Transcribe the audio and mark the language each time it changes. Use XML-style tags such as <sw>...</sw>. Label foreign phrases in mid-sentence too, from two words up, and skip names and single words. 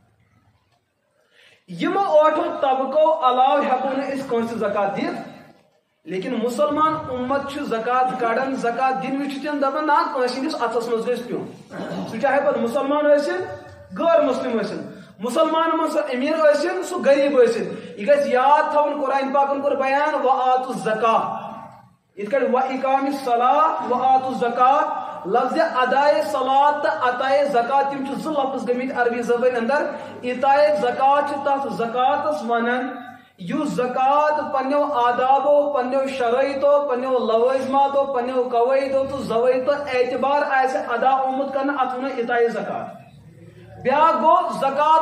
<ks>یِمو 8 طبقو علاوٕ ہٮ۪کو نہٕ أسۍ کٲنٛسہِ زکات دِتھ لیکن مسلمان امت چھُ زکات کڑان زکات دِنہٕ وِزِ چھِ تِم دپان نہ کٲنٛسہِ ہٕنٛدِس اتھس منٛز گژھِ پیوٚن سُہ چاہے پتہٕ مُسلمان ٲسِن غٲر مسلم ٲسِن مسلمان منٛز سُہ أمیٖر ٲسِن سُہ غریٖب ٲسِن یہِ گژھِ یاد تھاوُن قرآن پاکن کوٚر بیان وآتُوا الزکاۃ یِتھ کٔٹھۍ</ks> <ar>وإقام الصلاۃ وآتُوا الزکاۃ</ar> <ks>لفظ ادائے صلات تہٕ عطائے زکات تِم چھِ 2 لفظ گٔمٕتۍ عربی زبٲنۍ اندر عطائے زکات چھِ تتھ زکاتس ونان یُس زکات پننیو آدابو پننیو شرائطو پننیو لوازماتو پننیو قوٲیدو تہٕ ضوابطو اعتبار آسہِ ادا آمُت کرنہٕ اتھ ونو عطائے زکات بیٛاکھ گوٚو زکات</ks>